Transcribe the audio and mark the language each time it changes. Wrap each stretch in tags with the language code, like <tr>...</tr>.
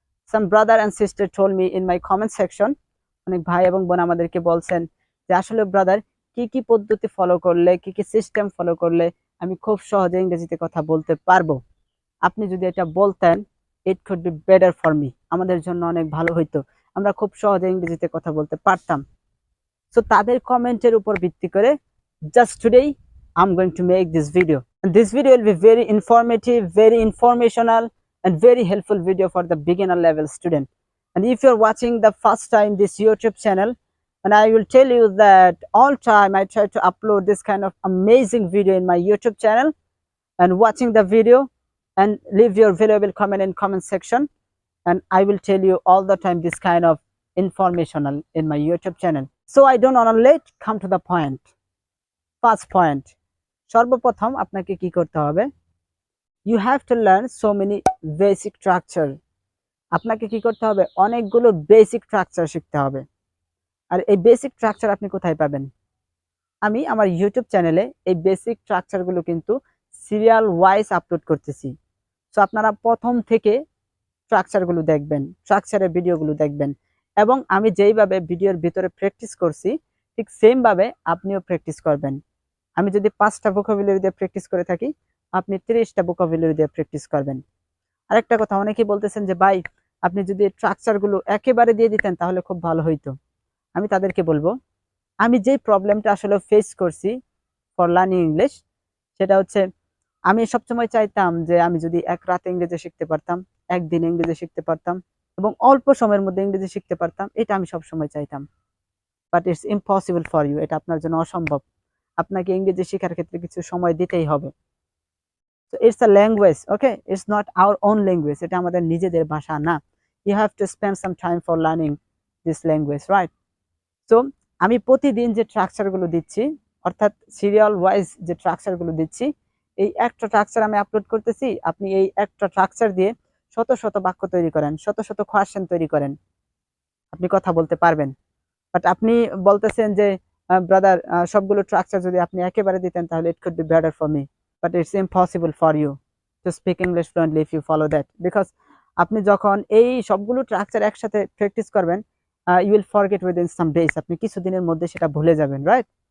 <en>some brother and sister told me in my comment section,</en> <bn>অনেক ভাই এবং বোন আমাদেরকে বলছেন যে আসলে ব্রাদার, কি কি পদ্ধতি ফলো করলে, কি কি সিস্টেম ফলো করলে আমি খুব সহজে ইংরেজিতে কথা বলতে পারবো। আপনি যদি এটা বলতেন,</bn> <en>it could be better for me,</en> <bn>আমাদের জন্য অনেক ভালো হইতো, আমরা খুব সহজে ইংরেজিতে কথা বলতে পারতাম। সো তাদের কমেন্টের উপর ভিত্তি করে</bn> <en>just today I'm going to make this video, and this video will be very informative, very informational, and very helpful video for the beginner level student. And if you're watching the first time this YouTube channel, and I will tell you that all time I try to upload this kind of amazing video in my YouTube channel, and watching the video and leave your valuable comment in comment section, and I will tell you all the time this kind of informational in my YouTube channel. So I don't want to late, come to the point. First point,</en> <bn>সর্বপ্রথম আপনাকে কি করতে হবে,</bn> <en>you have to learn so many basic structure.</en> <bn>আপনাকে কি করতে হবে, অনেকগুলো বেসিক স্ট্রাকচার শিখতে হবে। আর এই বেসিক স্ট্রাকচার আপনি কোথায় পাবেন? আমি আমার ইউটিউব চ্যানেলে এই বেসিক স্ট্রাকচারগুলো কিন্তু সিরিয়াল ওয়াইজ আপলোড করতেছি। সো আপনারা প্রথম থেকে স্ট্রাকচারগুলো দেখবেন, স্ট্রাকচারের ভিডিওগুলো দেখবেন, এবং আমি যেইভাবে ভিডিওর ভিতরে প্র্যাকটিস করছি ঠিক সেম ভাবে আপনিও প্র্যাকটিস করবেন। আমি যদি 5টা ভোকাবুলারি দিয়ে প্র্যাকটিস করে থাকি, আপনি 30টা ভোকাবুলারি দিয়ে প্র্যাকটিস করবেন। আরেকটা কথা, অনেকেই বলতেছেন যে ভাই, আপনি যদি স্ট্রাকচারগুলো একেবারে দিয়ে দিতেন তাহলে খুব ভালো হইতো। আমি তাদেরকে বলবো, আমি যে প্রবলেমটা আসলে ফেস করছি</bn> <en>for learning English,</en> <bn>সেটা হচ্ছে আমি সবসময় চাইতাম যে আমি যদি এক রাতে ইংরেজি শিখতে পারতাম, একদিন ইংরেজি শিখতে পারতাম, এবং অল্প সময়ের মধ্যে ইংরেজি শিখতে পারতাম, এটা আমি সবসময় চাইতাম।</bn> <en>but it's impossible for you,</en> <bn>এটা আপনার জন্য অসম্ভব। আপনাকে ইংরেজি শেখার ক্ষেত্রে কিছু সময় দিতেই হবে।</bn> <en>So it's a language, okay? It's not our own language.</en> <bn>এটা আমাদের নিজেদের ভাষা না।</bn> <en>You have to spend some time for learning this language, right?</en> <bn>So আমি প্রতিদিন যে স্ট্রাকচারগুলো দিচ্ছি, অর্থাৎ সিরিয়াল ওয়াইজ যে স্ট্রাকচারগুলো দিচ্ছি, এই একটা স্ট্রাকচার আমি আপলোড করতেছি, আপনি এই একটা স্ট্রাকচার দিয়ে শত শত বাক্য তৈরি করেন, শত শত কোয়েশ্চেন তৈরি করেন, আপনি কথা বলতে পারবেন। বাট আপনি বলতেছেন যে ব্রাদার, সবগুলো স্ট্রাকচার যদি আপনি একেবারে দিতেন তাহলে</bn> <en>it could be better for me, but it's impossible for you to speak English fluently if you follow that,</en> <bn>because আপনি যখন এই সবগুলো স্ট্রাকচার একসাথে প্র্যাকটিস করবেন,</bn> <en>you will forget within some days,</en> <bn>আপনি কিছুদিনের মধ্যে সেটা ভুলে যাবেন, রাইট?</bn>